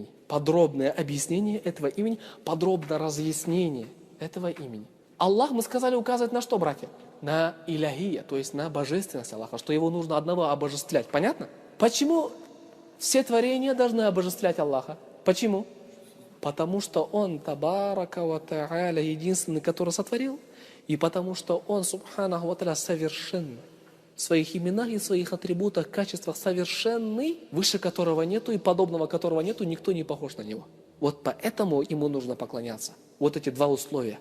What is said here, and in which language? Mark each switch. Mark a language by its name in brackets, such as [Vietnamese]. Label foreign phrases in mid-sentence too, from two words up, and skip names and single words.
[Russian] Подробное объяснение этого имени, подробное разъяснение этого имени. Аллах, мы сказали, указывает на что, братья? На иляхия, то есть на божественность Аллаха, что его нужно одного обожествлять. Понятно? Почему все творения должны обожествлять Аллаха? Почему? Потому что Он, [Arabic] تبارك وتعالى, [Russian] единственный, который сотворил, и потому что Он, [Arabic] субханаху ва тааля, [Russian] совершенный. В своих именах и своих атрибутах, качествах совершенный, выше которого нету и подобного которого нету, никто не похож на Него. Вот поэтому Ему нужно поклоняться. Вот эти два условия.